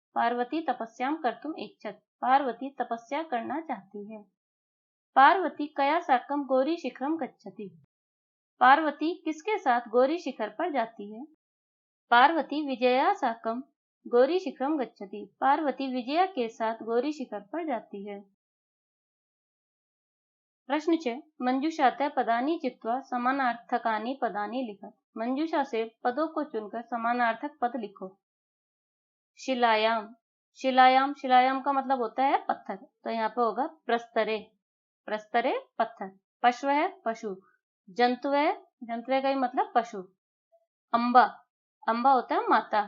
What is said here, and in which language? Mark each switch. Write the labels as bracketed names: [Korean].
[Hindi] पार्वती [Sanskrit] तपस्याम कर्तुम इच्छत। [Hindi] पार्वती तपस्या करना चाहती है। पार्वती [Sanskrit] कया साकम गौरी शिखरम गच्छति। [Hindi] पार्वती किसके साथ गौरी शिखर पर जाती है? [Sanskrit] पार्वती विजया साकम गौरी शिखरम गच्छति। [Hindi] पार्वती विजया के साथ गौरी शिखर पर जाती है। [Sanskrit] प्रश्न 6 मंजूषातः पदानि चित्वा समानार्थकानि पदानि लिखत। [Hindi] मंजूषा से पदों को चुनकर समानार्थक पद लिखो। शिलायाम। शिलायाम। शिलायाम का मतलब होता है पत्थर। तो यहाँ पे होगा प्रस्तरे। प्रस्तरे पत्थर। पशु है पशु। जंतु है। जंतु का ही मतलब पशु। अम्बा। अम्बा होता है माता।